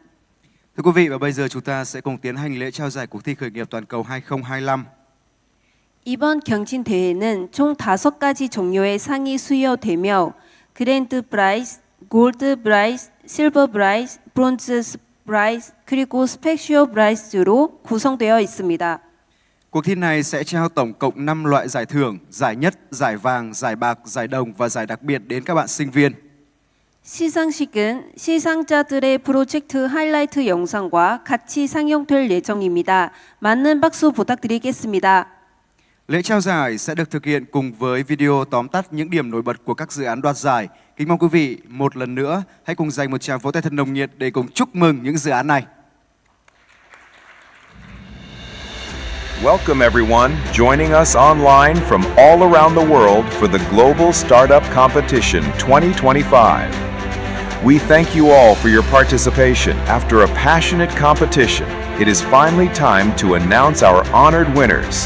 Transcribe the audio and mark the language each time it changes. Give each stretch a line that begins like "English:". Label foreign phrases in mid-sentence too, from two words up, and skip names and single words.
Vietnamese: Thưa quý vị, và bây giờ chúng ta sẽ cùng tiến hành lễ trao giải cuộc thi khởi nghiệp toàn cầu 2025.
Korean: 이번 경진 대회는 총 5가지 종류의 상이 수여되며 그랜드 프라이즈, 골드 프라이즈, 실버 프라이즈, 브론즈 프라이즈, 그리고 스페셜 프라이즈로 구성되어 있습니다.
Vietnamese: Cuộc thi này sẽ trao tổng cộng 5 loại giải thưởng: giải nhất, giải vàng, giải bạc, giải đồng và giải đặc biệt đến các bạn sinh viên.
Korean: 시상식은 시상자들의 프로젝트 하이라이트 영상과 같이 상영될 예정입니다. 많은 박수 부탁드리겠습니다.
Vietnamese: Lễ trao giải sẽ được thực hiện cùng với video tóm tắt những điểm nổi bật của các dự án đoạt giải. Kính mong quý vị một lần nữa hãy cùng dành một tràng vỗ tay thật nồng nhiệt để cùng chúc mừng những dự án này.
English: Welcome everyone joining us online from all around the world for the Global Startup Competition 2025. We thank you all for your participation. After a passionate competition, it is finally time to announce our honored winners.